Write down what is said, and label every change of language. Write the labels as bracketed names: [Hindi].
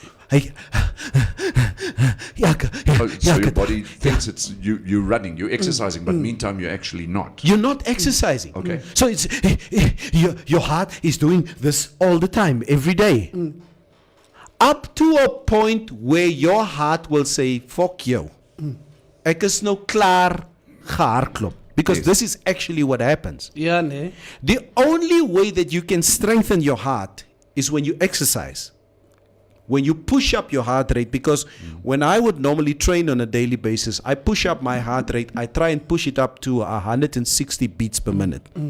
[English] So your body thinks it's you're running, you're exercising, but meantime you're actually not. You're not exercising. Okay. So it's your heart is doing this all the time, every day. Up to a point where your heart will say, fuck you. [Afrikaans] Ek is nou klaar gehardloop. [English] Because this is actually what happens. Yeah, ne? The only way that you can strengthen your heart is when you exercise. When you push up your heart rate, because when I would normally train on a daily basis, I push up my heart rate. I try and push it up to 160 beats per minute.